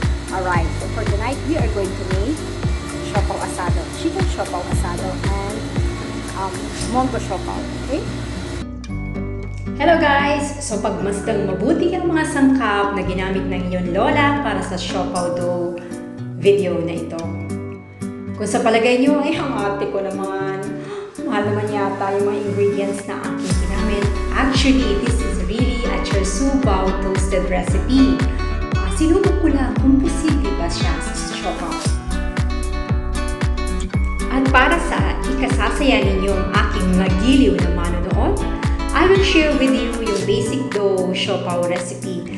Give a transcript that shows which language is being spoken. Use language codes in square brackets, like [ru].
[en] Alright, so for tonight we are going to make Siopao Asado, chicken Siopao Asado, and Mung Siopao, okay? Hello guys! [tl] So pagmasdang mabuti ang mga sangkap na ginamit ng iyong lola para sa Siopao dough video na ito. Kung sa palagay nyo, ay ang ate ko naman, mahal naman yata yung mga ingredients na aking ginamit. [en] Actually, this is really a Siopao toasted recipe. [tl] Sinubok ko lang kung posible ba siya sa Siopao. At para sa ikasasaya ninyong aking nagiliw na manonood, [en] I will share with you [tl] yung basic dough Siopao recipe.